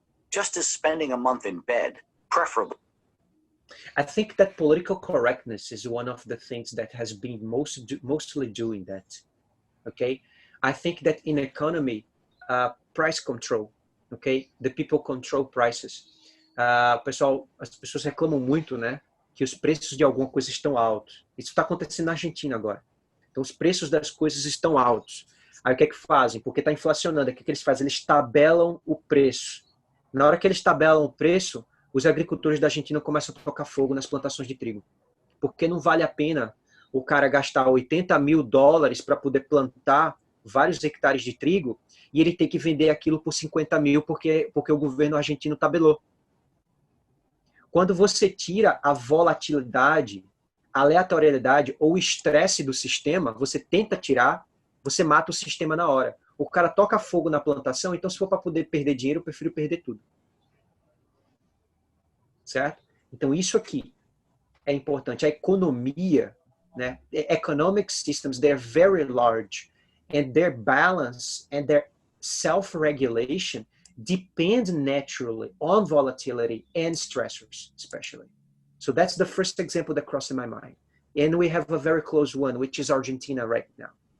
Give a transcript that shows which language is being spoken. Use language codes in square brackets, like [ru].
[en] Just as spending a month in bed, preferably. I think that political correctness is one of the things that has been mostly doing that. Okay, I think that in economy, price control, okay, the people control prices. [pt] Pessoal, as pessoas reclamam muito, né, que os preços de alguma coisa estão altos. Isso está acontecendo na Argentina agora. Então, os preços das coisas estão altos. Aí, o que é que fazem? Porque está inflacionando. O que é que eles fazem? Eles tabelam o preço. Na hora que eles tabelam o preço, os agricultores da Argentina começam a tocar fogo nas plantações de trigo. Porque não vale a pena o cara gastar $80 mil para poder plantar vários hectares de trigo e ele ter que vender aquilo por 50 mil porque o governo argentino tabelou. Quando você tira a volatilidade, a aleatoriedade ou o estresse do sistema, você tenta tirar, você mata o sistema na hora. O cara toca fogo na plantação, então se for para poder perder dinheiro, eu prefiro perder tudo. Certo? Então isso aqui é importante. A economia, né? [en] Economic systems, they're very large and their balance and their self-regulation depend naturally on volatility and stressors, especially. So that's the first example that crossed in my mind. And we have a very close one, which is Argentina right now.